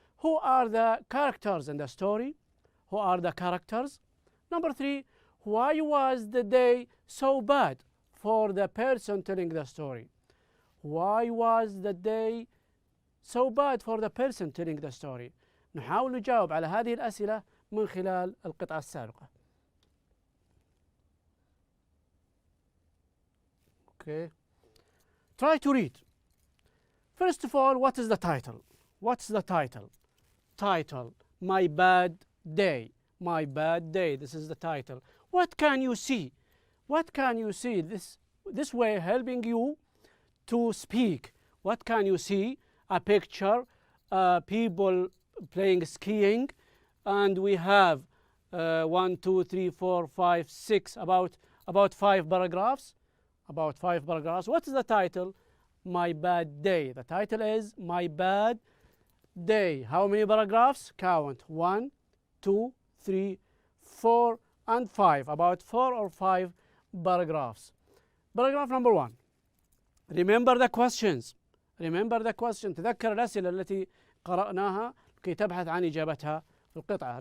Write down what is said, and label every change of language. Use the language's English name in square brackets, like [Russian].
[English] Who are the characters in the story? Who are the characters? Number 3, why was the day so bad for the person telling the story? Why was the day so bad for the person telling the story? [Arabic] نحاول نجاوب على هذه الأسئلة من خلال القطعة السابقة. [English] Okay. Try to read. First of all, what is the title? What's the title? Title, My Bad Day. My Bad Day. This is the title. What can you see? What can you see? This way helping you to speak. What can you see? A picture, people playing skiing, and we have 1, 2, 3, 4, 5, 6, about 5 paragraphs. About 5 paragraphs. What is the title? My Bad Day. The title is My Bad Day. How many paragraphs? Count. 1, 2, 3, 4, and 5. About 4 or 5 paragraphs. Paragraph number 1. Remember the questions. Remember the question. [Arabic] تذكر الأسئلة التي قرأناها كي تبحث عن إجابتها في القطعة.